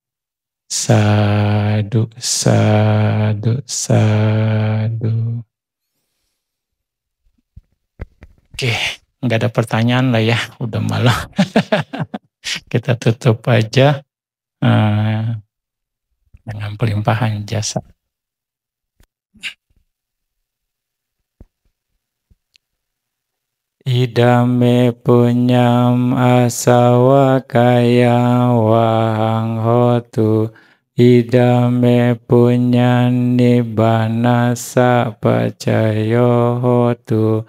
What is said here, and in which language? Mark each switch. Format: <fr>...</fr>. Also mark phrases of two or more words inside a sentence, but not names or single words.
<pi>Sadu, sadu, sadu.</pi> <id>Oke, nggak ada pertanyaan lah ya, udah malam. Kita tutup aja dengan pelimpahan jasa.</id> <pi>Idame punyam asawa kaya wahang hotu. Idame punyan nibbana sapacayo hotu.</pi>